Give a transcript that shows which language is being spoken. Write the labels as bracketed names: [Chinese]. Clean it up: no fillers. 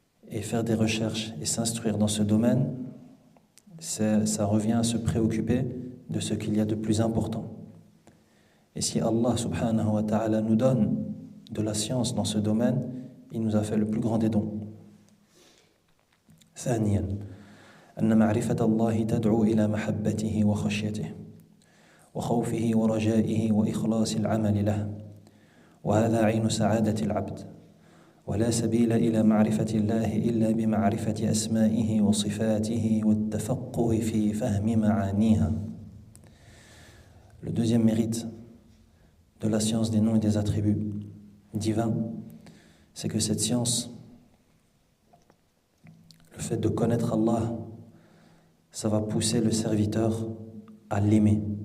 [French] Et faire des recherches et s'instruire dans ce domaine, ça revient à se préoccuper de ce qu'il y a de plus important. Et si Allah [Arabic] subhanahu wa ta'ala [French] nous donne de la science dans ce domaine, il nous a fait le plus grand des dons. [Arabic] ثانيا أن معرفة الله تدعو إلى محبته وخشيته وخوفه ورجائه وإخلاص العمل له وهذا عين سعادة العبد ولا سبيل إلى معرفة الله إلا بمعرفة أسمائه وصفاته والتفقه في فهم معانيها. [French] Le deuxième mérite de la science des noms et des attributs divins, c'est que cette science, le fait de connaître Allah, ça va pousser le serviteur à l'aimer.